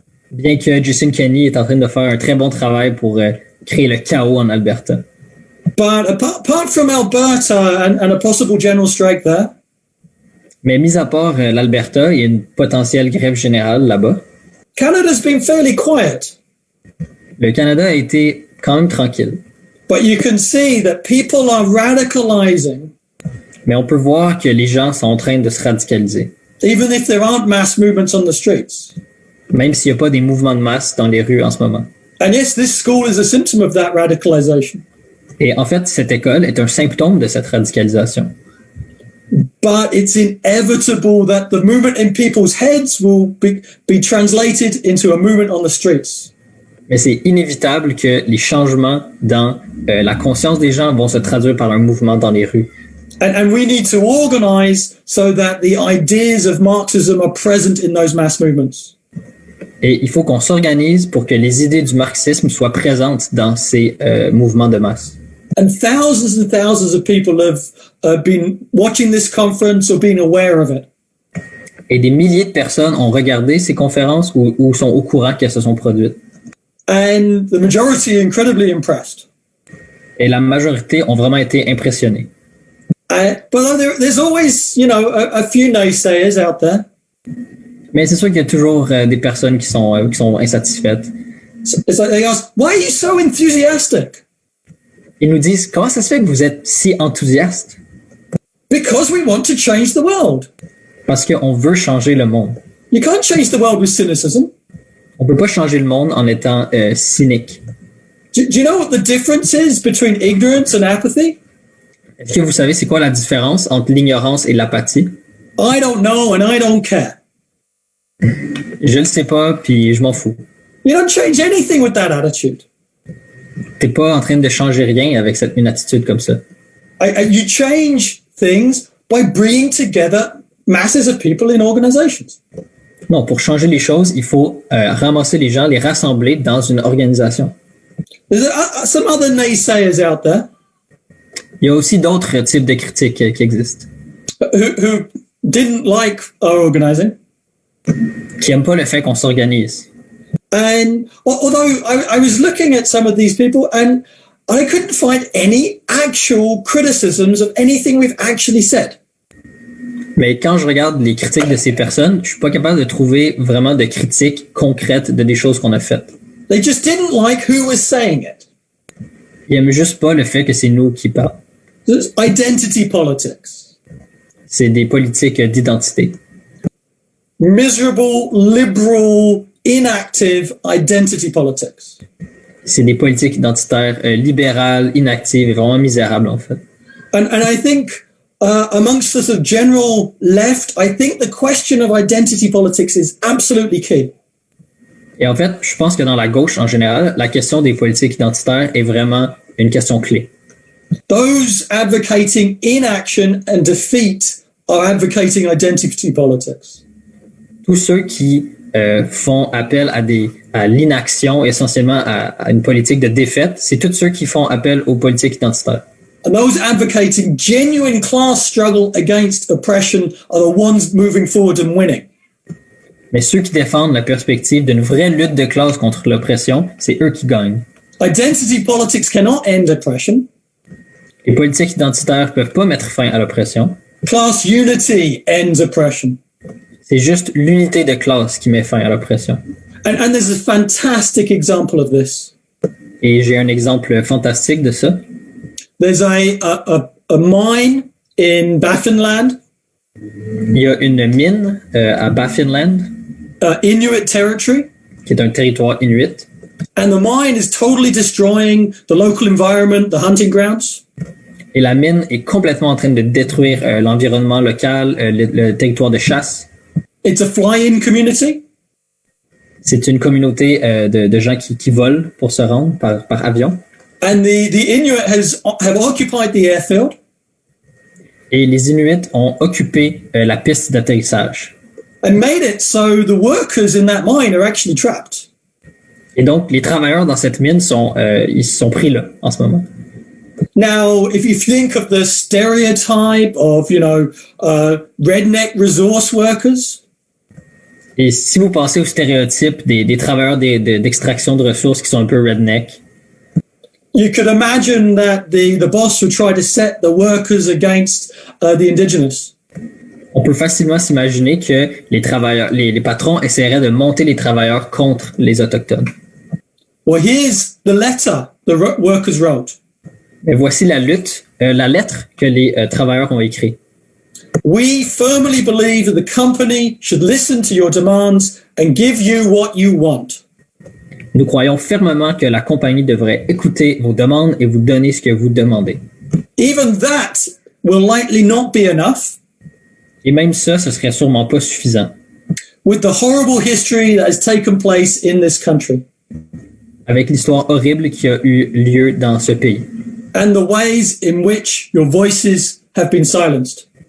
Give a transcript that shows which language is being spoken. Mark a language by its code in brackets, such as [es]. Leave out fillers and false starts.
[fr] Bien que Jason Kenney est en train de faire un très bon travail pour créer le chaos en Alberta. [en] But apart from Alberta and a possible general strike there. [fr] Mais mis à part l'Alberta, il y a une potentielle grève générale là-bas. [en] Canada's been fairly quiet. [fr] Le Canada a été quand même tranquille. [en] But you can see that people are radicalizing. [fr] Mais on peut voir que les gens sont en train de se radicaliser. [en] Even if there aren't mass movements on the streets. [fr] Même s'il n'y a pas des mouvements de masse dans les rues en ce moment. [en] And yes, this school is a symptom of that radicalization. [fr] Et en fait, cette école est un symptôme de cette radicalisation. [en] But it's inevitable that the movement in people's heads will be translated into a movement on the streets. [fr] Mais c'est inévitable que les changements dans la conscience des gens vont se traduire par un mouvement dans les rues. [en] And we need to organize so that the ideas of Marxism are present in those mass movements. [fr] Et il faut qu'on s'organise pour que les idées du marxisme soient présentes dans ces mouvements de masse. [en] And thousands of people have been watching this conference or been aware of it. [fr] Et des milliers de personnes ont regardé ces conférences ou sont au courant qu'elles se sont produites. [en] And the majority are incredibly impressed. [fr] Et la majorité ont vraiment été impressionnés. [en] But there's always, a few naysayers out there. [fr] Mais c'est sûr qu'il y a toujours des personnes qui sont insatisfaites. [en] It's like they ask, why are you so enthusiastic? [fr] Ils nous disent, comment ça se fait que vous êtes si enthousiaste? [en] Because we want to change the world. [fr] Parce qu'on veut changer le monde. [en] You can't change the world with cynicism. [fr] On peut pas changer le monde en étant cynique. [en] Do you know what the difference is between ignorance and apathy? [fr] Est-ce que vous savez c'est quoi la différence entre l'ignorance et l'apathie? [en] I don't know and I don't care. [fr] Je le sais pas, puis je m'en fous. [en] You don't change anything with that attitude. [fr] T'es pas en train de changer rien avec une attitude comme ça. [en] You change things by bringing together masses of people in organizations. [fr] Non, pour changer les choses, il faut ramasser les gens, les rassembler dans une organisation. [en] There's some other naysayers out there. [fr] Il y a aussi d'autres types de critiques qui existent. [en] Who didn't like our organizing. [fr] Qui n'aiment pas le fait qu'on s'organise. [en] And although I was looking at some of these people and I couldn't find any actual criticisms of anything we've actually said. [fr] Mais quand je regarde les critiques de ces personnes, je suis pas capable de trouver vraiment de critiques concrètes de des choses qu'on a faites. [en] They just didn't like who was saying it. [fr] Ils aiment juste pas le fait que c'est nous qui parlons. [en] It's identity politics. [fr] C'est des politiques d'identité. [en] Miserable, liberal, inactive identity politics. [fr] C'est des politiques identitaires libérales, inactives et vraiment misérables en fait. [en] And I think amongst the sort of general left, I think the question of identity politics is absolutely key. [fr] Et en fait, je pense que dans la gauche en général, la question des politiques identitaires est vraiment une question clé. [en] Those advocating inaction and defeat are advocating identity politics. [fr] Tous ceux qui font appel à l'inaction, essentiellement à une politique de défaite, c'est tous ceux qui font appel aux politiques identitaires. [en] And those advocating genuine class struggle against oppression are the ones moving forward and winning. [fr] Mais ceux qui défendent la perspective d'une vraie lutte de classe contre l'oppression, c'est eux qui gagnent. [en] Identity politics cannot end oppression. [fr] Les politiques identitaires peuvent pas mettre fin à l'oppression. [en] Class unity ends oppression. [fr] C'est juste l'unité de classe qui met fin à l'oppression. [en] And there's a fantastic example of this. [fr] Et j'ai un exemple fantastique de ça. [en] There's a mine in Baffinland. [fr] Il y a une mine à Baffinland. [en] Inuit territory. [fr] Qui est un territoire inuit. [en] And the mine is totally destroying the local environment, the hunting grounds. [fr] Et la mine est complètement en train de détruire l'environnement local, le territoire de chasse. [en] It's a fly-in community. [fr] C'est une communauté de gens qui volent pour se rendre par avion. [en] And the Inuit have occupied the airfield. [fr] Et les Inuits ont occupé la piste d'atterrissage. [en] And made it so the workers in that mine are actually trapped. [fr] Et donc, les travailleurs dans cette mine ils sont pris là, en ce moment. [en] Now, if you think of the stereotype of, redneck resource workers. [fr] Et si vous pensez au stéréotype des travailleurs d'extraction de ressources qui sont un peu redneck, [en] you could imagine that the boss would try to set the workers against the indigenous. [fr] On peut facilement s'imaginer que les patrons essaieraient de monter les travailleurs contre les autochtones. [en] Well, here's the letter the workers wrote. [fr] Mais voici la lettre que les travailleurs ont écrite. [en] We firmly believe that the company should listen to your demands and give you what you want. [fr] Nous croyons fermement que la compagnie devrait écouter vos demandes et vous donner ce que vous demandez. [en] Even that will likely not be enough. [fr] Et même ça, ce serait sûrement pas suffisant. [en] With the horrible history that has taken place in this country. [fr] Avec l'histoire horrible qui a eu lieu dans ce pays. [en] And the ways in which your voices have been silenced.